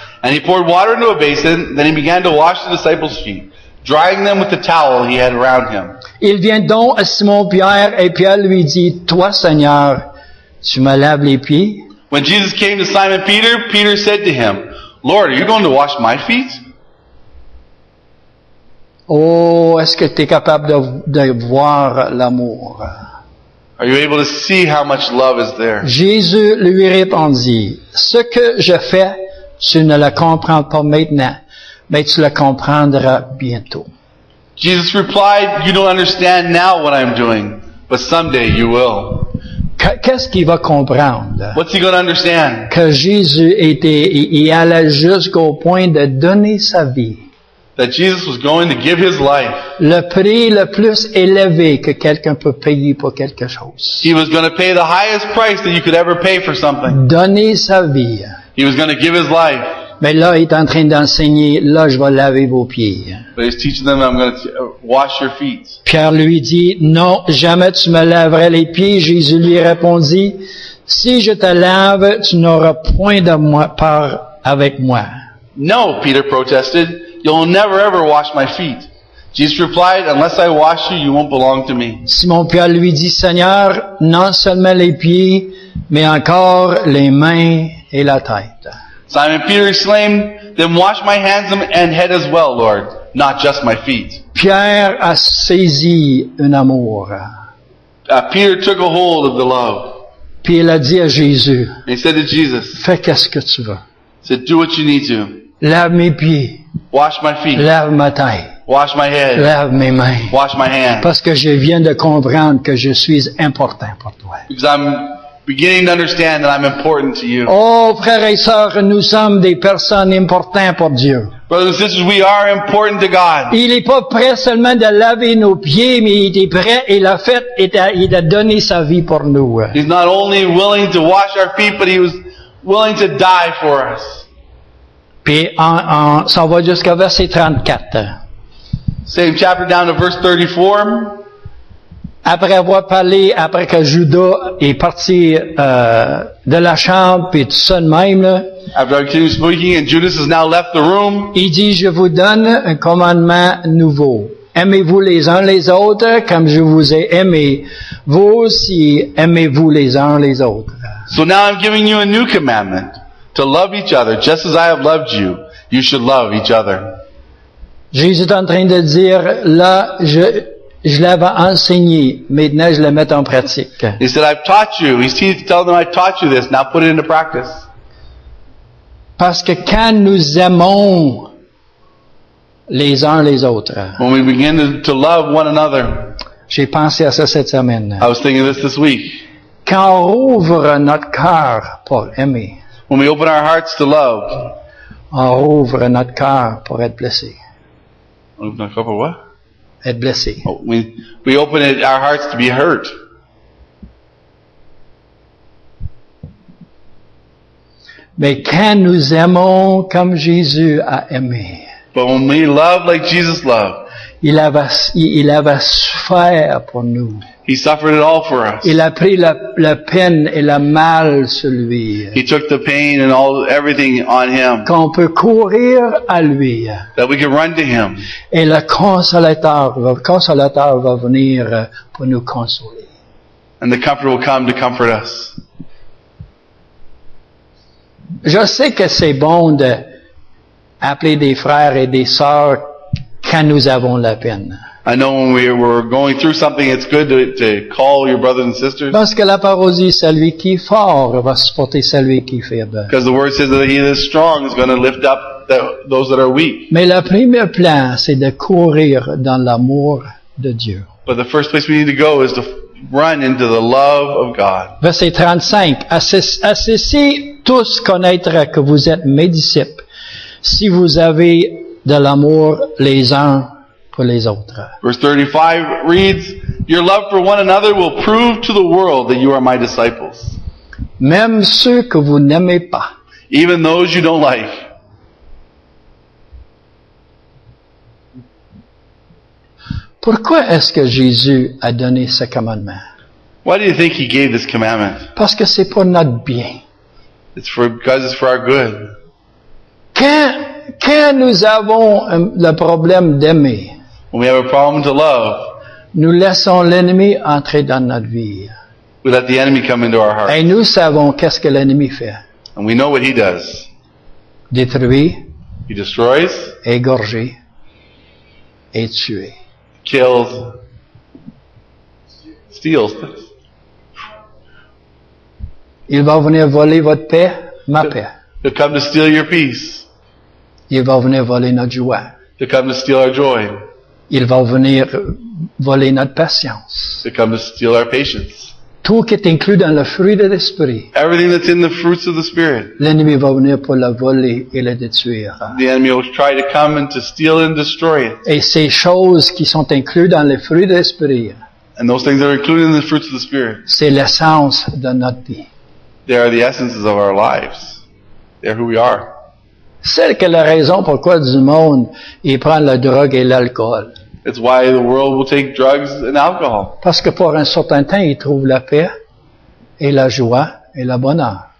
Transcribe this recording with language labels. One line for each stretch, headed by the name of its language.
English: And He poured water into a basin, then He began to wash the disciples' feet, drying them with the towel He had around Him.
French: Il vient donc à Simon-Pierre et Pierre lui dit, « Toi, Seigneur, tu me laves les pieds? »
English: When Jesus came to Simon Peter, Peter said to Him, Lord, are you going to wash my feet?
French: Oh, est-ce que tu es capable de voir l'amour?
English: Are you able to see how much love is there?
French: Jésus lui répondit, « Ce que je fais, tu ne le comprends pas maintenant, mais tu le comprendras bientôt. »
English: Jesus replied, you don't understand now what I'm doing, but someday you will.
French: Qu'est-ce qu'il va comprendre?
English: What's He going to understand?
French: Que Jésus il allait jusqu'au point de donner sa vie.
English: That Jesus was going to give His life.
French: Le prix le plus élevé que quelqu'un peut payer pour quelque chose.
English: He was going to pay the highest price that you could ever pay for something.
French: Donner sa vie.
English: He was going to give His life.
French: Mais là, il est en train d'enseigner, là, je vais laver vos pieds.
English: But He's teaching them, I'm going to wash your feet.
French: Pierre lui dit, non, jamais tu me laverais les pieds. Jésus lui répondit, si je te lave, tu n'auras point de part avec moi.
English: No, Peter protested. You'll never ever wash my feet. Jesus replied, unless I wash you, you won't belong to me.
French: Simon-Pierre lui dit, Seigneur, non seulement les pieds, mais encore les mains et la tête.
English: Simon Peter exclaimed, then wash my hands and head as well, Lord, not just my feet.
French: Pierre a saisi un amour.
English: Peter took a hold of the love.
French: Puis il a dit à Jésus,
English: And he said to Jesus,
French: fais qu'est-ce que tu veux.
English: he said, do what you need to.
French: Lave mes pieds,
English: Wash my feet.
French: lave ma tête,
English: Wash my head.
French: lave mes mains.
English: Wash my hands.
French: Parce que je viens de comprendre que je suis important pour toi.
English: Because I'm beginning to understand that I'm important to you.
French: Oh, frères et sœurs, nous sommes des personnes importantes pour Dieu.
English: Brothers and sisters, we are important to God.
French: Il n'est pas prêt seulement de laver nos pieds, mais il est prêt et l'a fait et il a donné sa vie pour nous.
English: He's not only willing to wash our feet, but He was willing to die for us.
French: Puis ça va jusqu'au verset 34.
English: Same chapter down to verse 34.
French: Après avoir parlé, après que Judas est parti de la chambre, puis tout ça de même, là,
English: After I continued speaking, and Judas has now left the room,
French: il dit, je vous donne un commandement nouveau. Aimez-vous les uns les autres comme je vous ai aimé. Vous aussi, aimez-vous les uns les autres.
English: so now I'm giving you a new commandment, to love each other, just as I have loved you. You should love each other.
French: Jésus est en train de dire, là, je l'avais enseigné, maintenant je le mets en pratique.
English: He said, I've taught you. He's telling them, I taught you this. Now put it into practice.
French: Parce que quand nous aimons les uns les autres,
English: When we begin to love one another,
French: j'ai pensé à ça cette semaine.
English: I was thinking this week.
French: Quand on ouvre notre cœur pour aimer,
English: When we open our hearts to love,
French: on ouvre notre cœur pour être blessé.
English: open our cup or what?
French: Être blessé.
English: Oh, we open our hearts to be hurt.
French: Mais quand nous aimons comme Jésus a aimé,
English: But when we love like Jesus loved,
French: il avait souffert pour nous.
English: He suffered it all for us.
French: Il a pris la peine et le mal sur lui.
English: He took the pain and everything on Him,
French: Qu'on peut courir à lui.
English: that we can run to Him.
French: Et le consolateur va venir pour nous consoler.
English: And the Comforter will come to comfort us.
French: Je sais que c'est bon d'appeler des frères et des sœurs quand nous avons la peine.
English: I know when we're going through something, it's good to call your brothers and sisters.
French: Parce que la parole dit, celui qui est fort va supporter celui qui est faible.
English: Because the word says that he that is strong is going to lift up those that are weak.
French: Mais le premier plan, c'est de courir dans l'amour de Dieu.
English: But the first place we need to go is to run into the love of God.
French: Verset 35. À ceci, tous connaître que vous êtes mes disciples, si vous avez de l'amour les uns pour les autres.
English: Verse 35 reads, Your love for one another will prove to the world that you are my disciples.
French: Même ceux que vous n'aimez pas.
English: Even those you don't like.
French: Pourquoi est-ce que Jésus a donné ce commandement?
English: Why do you think he gave this commandment?
French: Parce que c'est pour notre bien.
English: Because it's for our good.
French: Quand nous avons le problème d'aimer,
English: When we have a problem to love,
French: nous laissons l'ennemi entrer dans notre vie.
English: we let the enemy come into our heart.
French: Et nous savons qu'est-ce que l'ennemi fait.
English: And we know what he does.
French: Détruire,
English: He destroys,
French: égorger et tuer.
English: kills, steals.
French: Il va venir voler votre paix, ma paix.
English: He'll come to steal your peace.
French: Il va venir voler notre joie.
English: He'll come to steal our joy.
French: Il va venir voler notre patience.
English: He'll come to steal our patience.
French: Tout qui est inclus dans le fruit de l'esprit,
English: Everything that's in the fruits of the Spirit.
French: l'ennemi va venir pour le voler et le détruire.
English: The enemy will try to come and to steal and destroy it.
French: Et ces choses qui sont incluses dans le fruit de l'esprit,
English: And those things that are included in the fruits of the Spirit,
French: c'est l'essence de notre vie.
English: they are the essences of our lives. They're who we are.
French: C'est que la raison pourquoi du monde, il prend la drogue et l'alcool.
English: It's why the world will take drugs and alcohol.
French: Parce que pour un certain temps, ils trouvent la paix et la joie et le bonheur.